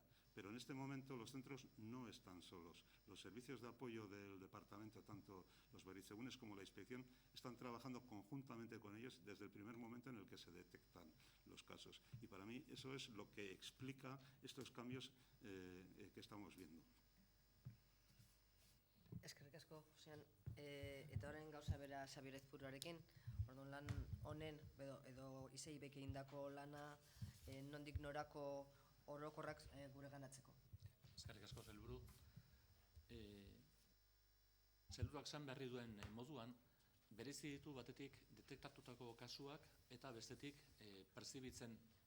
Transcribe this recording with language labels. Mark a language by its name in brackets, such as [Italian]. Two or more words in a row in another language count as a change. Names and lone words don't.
[Spanish] Pero en este momento los centros no están solos. Los servicios de apoyo del departamento, tanto los berritzegunes como la inspección, están trabajando conjuntamente con ellos desde el primer momento en el que se detectan los casos. Y para mí eso es lo que explica estos cambios que estamos viendo. [Basque] Eskerrik asko, Josean. Eta orain gauza bera Xabier Ezpuruarekin, orduan lan honen edo Iseibek egindako lana nondik norako orokorrak gure ganatzeko. Eskerrik asko, sailburu. Sailburuak zan berri duen moduan, berezi ditu batetik detektatutako kasuak eta bestetik perzibitzen.